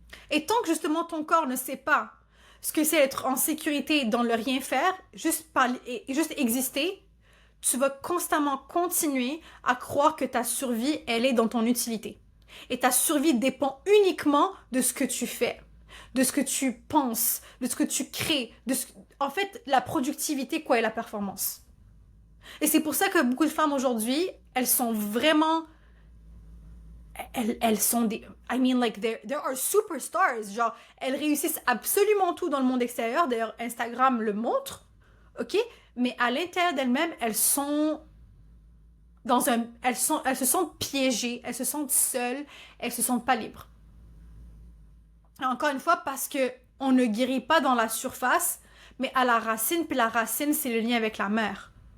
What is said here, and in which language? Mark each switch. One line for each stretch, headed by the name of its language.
French: Et tant que justement ton corps ne sait pas ce que c'est être en sécurité dans le rien faire, juste exister, tu vas constamment continuer à croire que ta survie, elle est dans ton utilité. Et ta survie dépend uniquement de ce que tu fais, de ce que tu penses, de ce que tu crées, en fait, la productivité, quoi, et la performance. Et c'est pour ça que beaucoup de femmes aujourd'hui, elles sont vraiment... Elles sont des...
English: I mean, like, there are superstars.
French: Genre, elles réussissent absolument tout dans le monde extérieur. D'ailleurs, Instagram le montre. OK? Mais à l'intérieur d'elles-mêmes, elles sont elles se sentent piégées, elles se sentent seules, elles se sentent pas libres. Et encore une fois, parce que on ne guérit pas dans la surface, mais à la racine, puis la racine, c'est le lien avec la mère.